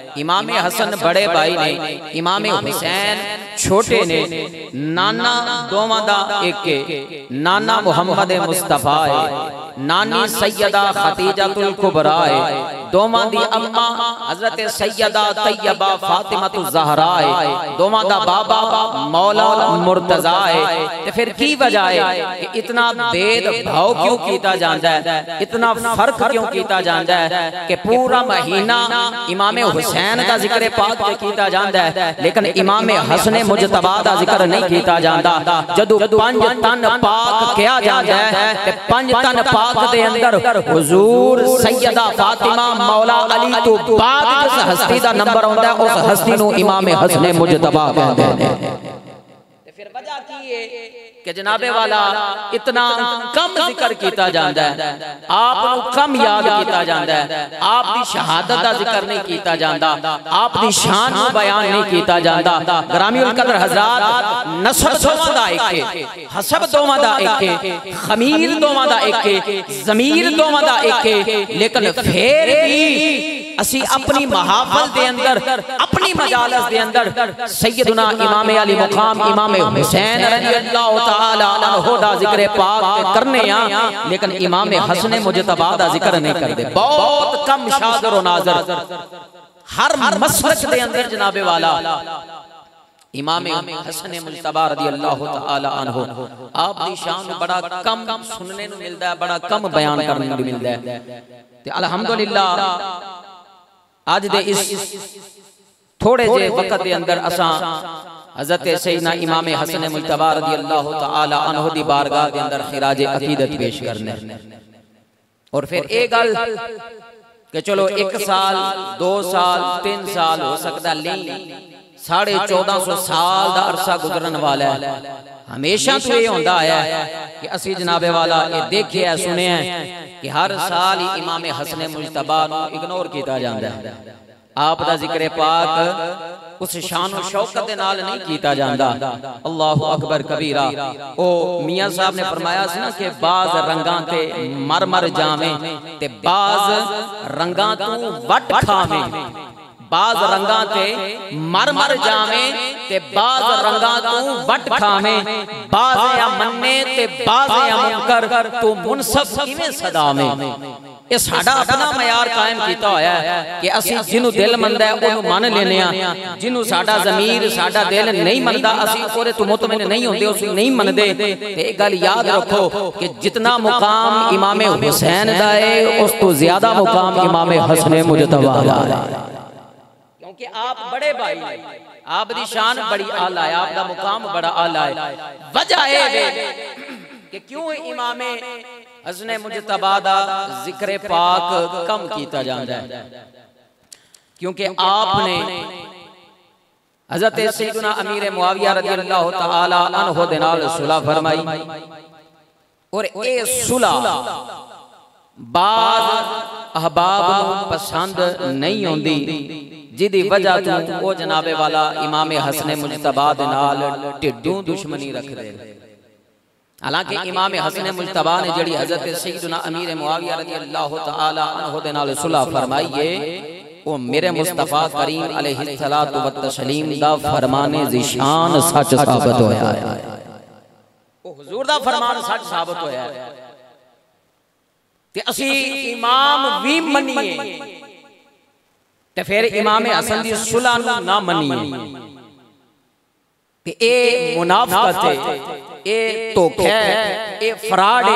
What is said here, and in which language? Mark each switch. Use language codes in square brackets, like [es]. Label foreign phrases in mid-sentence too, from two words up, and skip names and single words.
[pa] امام حسن وڈے بھائی نے، امام حسین چھوٹے نے، نانا دوواں دا اک، نانا محمد مصطفیٰ ہے، نانی سیدہ خدیجۃ الکبریٰ ہے، دوواں دی اماں حضرت سیدہ طیبہ فاطمۃ الزہرا ہے، دوواں دا بابا مولا مرتضیٰ ہے. تے فیر کی وجہ ہے کہ اینا بھیدبھاؤ کیوں کیتا جاندا ہے، اینا فرق کیوں کیتا جاندا ہے کہ پورا مہینہ امام حسین دا ذکر پاک کیتا جاندا ہے، لیکن امام حسن مجتبیٰ دا ذکر نہیں کیتا جاندا. جدوں پنج تن پاک کیا جاندا ہے تے پنج تن پاک دے اندر حضور سیدہ فاطمہ مولا علی توں بعد جس ہستی دا نمبر آندا ہے اس ہستی نوں امام حسن مجتبیٰ کہندے نے. تے فیر وجہ کی ہے کہ جنابِ والا اینا گھٹ ذکر کیتا جاندا ہے، آپ گھٹ یاد کیتا جاندا ہے، آپ دی شہادت دا ذکر نہیں کیتا جاندا، آپ دی شان نوں بیان نہیں کیتا جاندا. [ur] گرامی قدر حضرات, [pa] نسب دوواں دا اک ہے، حسب دوواں دا اک ہے، خمیر دوواں دا اک ہے، ضمیر دوواں دا اک ہے، لیکن فیر وی اسیں اپنی محافل دے اندر، اپنی مجالس دے اندر سیدنا امام عالی مقام امام حسین [ar] رضي الله تعالى عنه [pa] دا ذکر پاک کرنے آں، لیکن امام حسن مجتبیٰ دا ذکر نہیں کردے. بہت گھٹ شاہد اور ناظر ہر مسلک دے اندر جنابِ والا امام حسن مجتبیٰ [ar] رضي الله تعالى عنه [pa] آپ دی شان بڑا گھٹ سنن نوں ملدا ہے، بڑا گھٹ بیان کرن نوں ملدا ہے. تے الحمدللہ اج دے اس تھوڑے جے ویلے دے اندر اساں حضرت سیدنا امام حسن مجتبیٰ [ar] رضي الله تعالى عنه [pa] دی بارگاہ دے اندر خراجِ عقیدت پیش کرنے اور فیر اک گل کہ چلو 1 سال 2 سال 3 سال ہو سکدا نہیں، 1450 سال دا عرصہ گزرن والا ہے. ہمیشہ تاں ایہہ ہوندا آیا ہے کہ اسیں جنابِ والا ایہہ ویکھے ہے سنے ہیں کہ ہر سال ہی امام حسن مجتبیٰ نوں اگنور کیتا جاندا ہے، آپ دا ذکر پاک اس شان اور شوکت دے نال نہیں کیتا جاندا. [ar] الله أكبر كبيرا. [pa] او میاں صاحب نے فرمایا سی نا کہ باز رنگاں تے مر مر جاوے تے باز رنگاں توں وٹ کھاوے، باز رنگاں تے مر مر جاوے تے باز رنگاں توں وٹ کھاوے، باز یا منے تے باز یا منکر توں منصف کیویں سداوے. ایہہ ساڈا اپنا معیار قائم کیتا ہویا ہے کہ اسیں جنہوں دل مندا ہے انہوں من لینے آں، جنہوں ساڈا ضمیر ساڈا دل نہیں مندا اسیں اودے توں مطمئن نہیں ہوندے، اس نہیں مندے. تے اک گل یاد رکھو کہ جنا مقام امام حسین دا ہے اس توں زیادہ مقام امام حسن مجتبیٰ دا ہے، کیونکہ آپ وڈے بھائی ہیں، آپ دی شان بڑی اعلیٰ ہے، آپ دا مقام بڑا اعلیٰ ہے. وجہ ہے کہ کیوں امام حسن مجتبیٰ دا ذکر پاک گھٹ کیتا جاندا ہے، کیونکہ آپنے حضرت سیدنا امیر معاویہ [ar] رضي الله تعالى عنه [pa] دے نال صلح فرمائی اور ایہہ صلح باز احباب نوں پسند نہیں ہوندی، جدی وجہ توں او جنابِ والا امام حسن مجتبیٰ دے نال ڈھڈوں دشمنی رکھدے. حالانکہ امام حسن مجتبیٰ نے جیڑی حضرت سیدنا امیر معاویہ [ar] رضي الله تعالى عنه [pa] دے نال صلح فرمائی ہے او میرے مصطفیٰ کریم [ar] عليه الصلاة والتسليم [pa] دا فرمانِ ذیشان سچ ثابت ہویا ہے. او حضور دا فرمان سچ ثابت ہویا ہے تے اسیں امام وی منیے تے فیر امام حسن دی صلح نا منیے تے ایہہ منافقت ہے، ایہہ دھوکہ ہے، ایہہ فراڈ ہے.